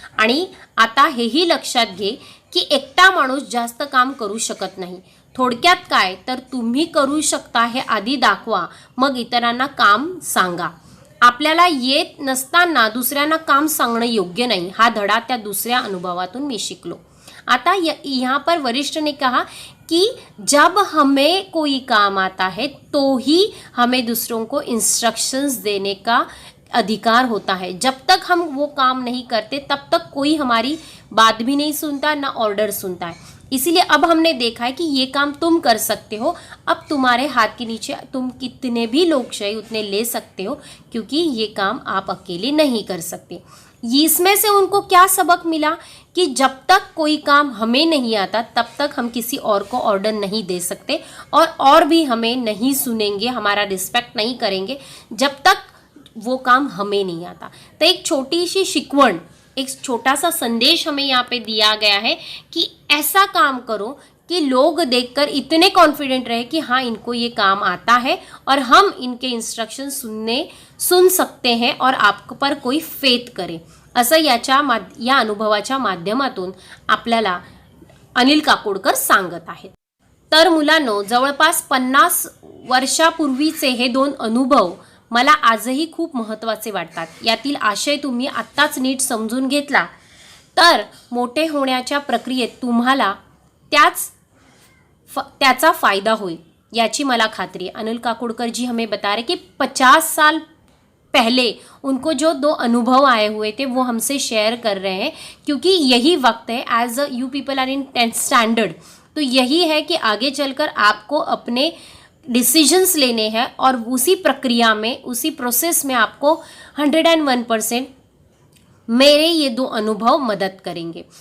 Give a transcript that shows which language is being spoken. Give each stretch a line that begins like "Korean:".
Marathi: आणि आता हेही लक्षात घे की एकटा माणूस जास्त काम करू शकत नाही. थोडक्यात काय तर तुम्ही करू शकता हे आधी दाखवा, मग इतरांना काम सांगा. आपल्याला येत नसताना दुसऱ्यांना काम सांगणं योग्य नाही. हा धडा त्या दुसऱ्या अनुभवातून मी शिकलो.
Hindi: आता यहाँ पर वरिष्ठ ने कहा कि जब हमें कोई काम आता है तो ही हमें दूसरों को इंस्ट्रक्शंस देने का अधिकार होता है. जब तक हम वो काम नहीं करते तब तक कोई हमारी बात भी नहीं सुनता, ना ऑर्डर सुनता है. इसीलिए अब हमने देखा है कि ये काम तुम कर सकते हो. अब तुम्हारे हाथ के नीचे तुम कितने भी लोग चाहिए उतने ले सकते हो, क्योंकि ये काम आप अकेले नहीं कर सकते. इसमें से उनको क्या सबक मिला कि जब तक कोई काम हमें नहीं आता तब तक हम किसी और को ऑर्डर नहीं दे सकते, और भी हमें नहीं सुनेंगे, हमारा रिस्पेक्ट नहीं करेंगे जब तक वो काम हमें नहीं आता. तो एक छोटी सी शिकवण, एक छोटा सा संदेश हमें यहाँ पे दिया गया है कि ऐसा काम करो कि लोग देखकर इतने कॉन्फिडेंट रहे कि हाँ इनको ये काम आता है और हम इनके इंस्ट्रक्शन सुन सकते हैं और आप पर कोई फेथ करे.
Marathi: असं या अनुभवाच्या माध्यमातून आपल्याला अनिल काकोडकर सांगत आहेत. तर मुलांनो, जवळपास 50 वर्षापूर्वीचे हे 2 अनुभव मला आजही खूप महत्त्वाचे वाटतात. यातील आशय तुम्ही आत्ताच नीट समजून घेतला तर मोठे होण्याच्या प्रक्रियेत तुम्हाला त्याचा फायदा होईल याची मला खात्री है.
Hindi: अनिल काकोडकर जी हमें बता रहे कि 50 साल पहले उनको जो 2 अनुभव आए हुए थे वो हमसे शेयर कर रहे हैं, क्योंकि यही वक्त है.
English: as you people are in 10th standard,
Hindi: तो यही है कि आगे चलकर आपको अपने डिसीजंस लेने हैं और उसी प्रक्रिया में, उसी प्रोसेस में आपको 101% मेरे ये 2 अनुभव मदद करेंगे.